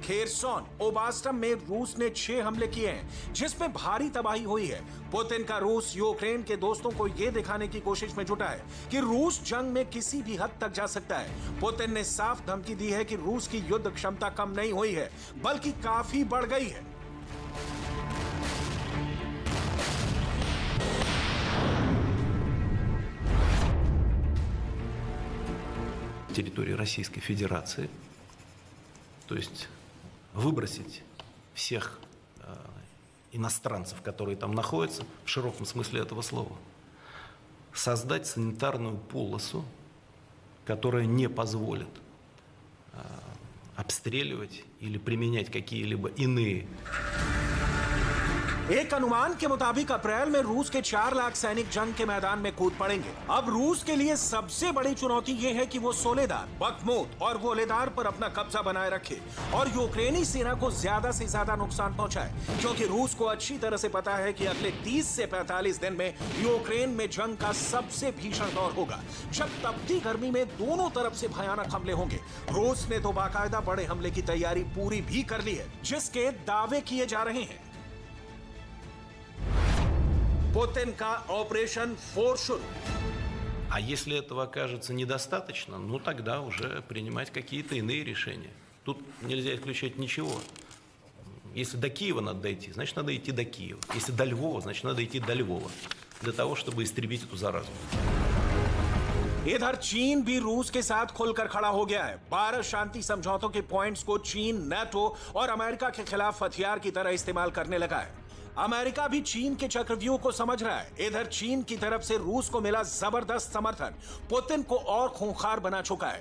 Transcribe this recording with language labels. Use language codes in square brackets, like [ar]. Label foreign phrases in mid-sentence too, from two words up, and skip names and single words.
[hi] खेरसोन, ओबास्टम में रूस ने 6 हमले किए हैं, जिसमें भारी तबाही हुई है। पुतिन का रूस यूक्रेन के दोस्तों को यह दिखाने की कोशिश में जुटा है कि रूस जंग में किसी भी हद तक जा सकता है। पुतिन ने साफ धमकी दी है कि रूस की युद्ध क्षमता कम नहीं हुई है, बल्कि काफी बढ़ गई है। [ru] территории Российской Федерации, то есть выбросить всех иностранцев, которые там находятся, в широком смысле этого слова, создать санитарную полосу, которая не позволит обстреливать или применять какие-либо иные [hi] एक अनुमान के मुताबिक अप्रैल में रूस के 4 लाख सैनिक जंग के मैदान में कूद पड़ेंगे। अब रूस के लिए सबसे बड़ी चुनौती यह है कि वो सोलेदार, बखमुत और वोलेदार पर अपना कब्जा बनाए रखे और यूक्रेनी सेना को ज्यादा से ज्यादा नुकसान पहुंचाए, क्योंकि रूस को अच्छी तरह से पता है कि अगले 30 से 45 दिन में यूक्रेन में जंग का सबसे भीषण दौर होगा, जब तपती गर्मी में दोनों तरफ से भयानक हमले होंगे। रूस ने तो बाकायदा बड़े हमले की तैयारी पूरी भी कर ली है, जिसके दावे किए जा रहे हैं। पुतिन का [en] operation force [hi] शुरू। [ru] А если этого окажется недостаточно, ну тогда уже принимать какие-то иные решения. Тут нельзя исключать ничего. Если до Киева надо дойти, значит надо идти до Киева. Если до Львова, значит надо идти до Львова. Для того, чтобы истребить эту заразу. [hi] इधर चीन भी रूस के साथ खुलकर खड़ा हो गया है। 12 शांति समझौतों के पॉइंट्स को चीन, नाटो और अमेरिका के खिलाफ हथियार की तरह इस्तेमाल करने लगा है। अमेरिका भी चीन के चक्रव्यूह को समझ रहा है। इधर चीन की तरफ से रूस को मिला जबरदस्त समर्थन पुतिन को और खूंखार बना चुका है।